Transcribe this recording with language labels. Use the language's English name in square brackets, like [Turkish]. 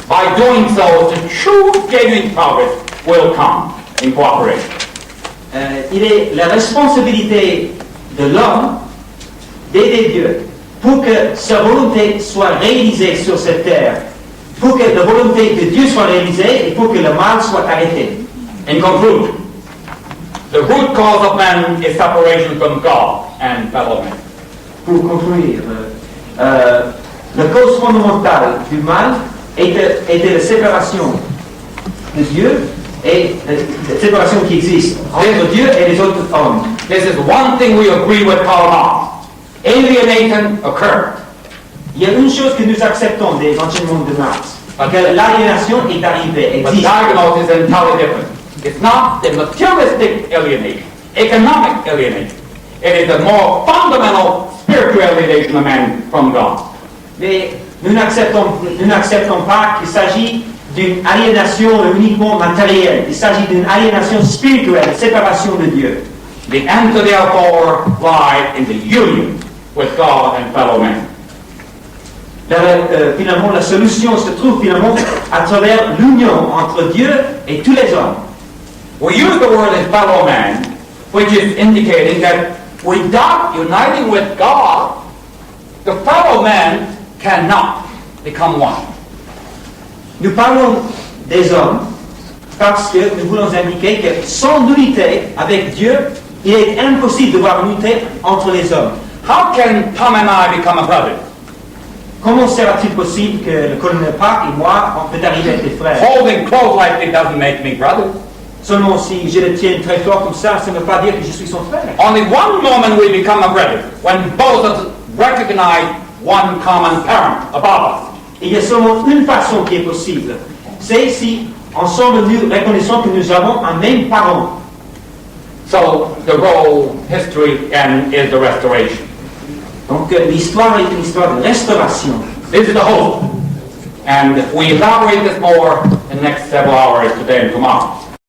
[English] By doing so, the true genuine progress will come in cooperation. [French] Il est la responsabilité de l'homme d'aider Dieu pour que sa volonté soit réalisée sur cette terre, pour que la volonté de Dieu soit réalisée et pour que le mal soit arrêté. [English] In conclusion, the root cause of man is separation from God and fellow men. [French] Pour conclure, la cause fondamentale du mal était la séparation de Dieu et la séparation qui existe entre Dieu et les autres hommes. [English] This is one thing we agree with Karl Marx. Alienation occurred. [French] Il y a une chose que nous acceptons des enseignements de Marx, que l'aliénation est arrivée, [English] But [French] existe. [English] diagnosis is entirely different. It's not the materialistic alienation, economic alienation. It is the more fundamental spiritual alienation of man from God. [French] Mais nous n'acceptons pas qu'il s'agit d'une aliénation uniquement matérielle. Il s'agit d'une aliénation spirituelle, séparation de Dieu. [English] The answer, therefore, lies in the union with God and fellow men. [French] Finalement, la solution se trouve finalement à travers l'union entre Dieu et tous les hommes. [English] We use the word as fellow man, which is indicating that without uniting with God, the fellow man cannot become one. [French] Nous parlons des hommes parce que nous voulons indiquer que sans unité avec Dieu, il est impossible de voir unité entre les hommes. [English] How can Tom and I become a brother? [French] Comment sera-t-il possible que le colonel Park et moi, on peut arriver à être des frères? [English] Holding close like it doesn't make me brother. [French] Seulement si je le tiens très fort comme ça ne veut pas dire que je suis son frère. [English] Only one moment we become a brother, when both of us recognize one common parent above us. [French] Il y a seulement une façon qui est possible. C'est si ensemble nous reconnaissons que nous avons un même parent. [English] So the role, history, and is the restoration. [French] Donc l'histoire est une histoire de restauration. [English] This is the hope. And we elaborate this more in the next several hours today and tomorrow.